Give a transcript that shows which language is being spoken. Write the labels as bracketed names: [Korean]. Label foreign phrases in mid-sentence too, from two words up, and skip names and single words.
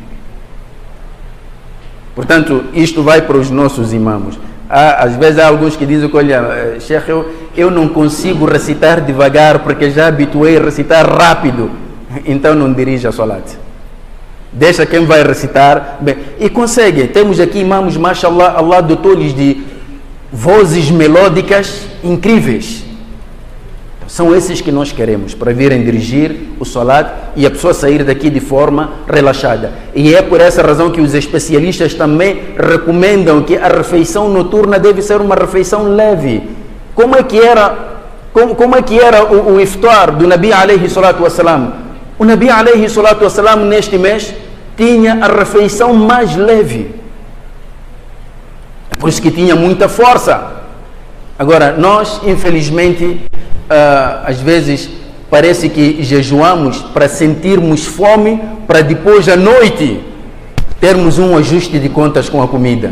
[Portuguese] Portanto, isto vai para os nossos imãos. Às vezes há alguns que dizem que, olha, Sheikh, eu não consigo recitar devagar porque já habituei a recitar rápido. Então não dirija a Salat. Deixa quem vai recitar. Bem, e consegue. Temos aqui imãos, mashallah, Allah dotou-lhes de vozes melódicas incríveis. São esses que nós queremos para virem dirigir o Salat e a pessoa sair daqui de forma relaxada. E é por essa razão que os especialistas também recomendam que a refeição noturna deve ser uma refeição leve. Como é que era o iftar do [Arabic] النبي عليه الصلاة والسلام? [Portuguese] O [Arabic] النبي عليه الصلاة والسلام [Portuguese] neste mês tinha a refeição mais leve. Por isso que tinha muita força. Agora, nós, infelizmente, às vezes parece que jejuamos para sentirmos fome, para depois à noite termos um ajuste de contas com a comida.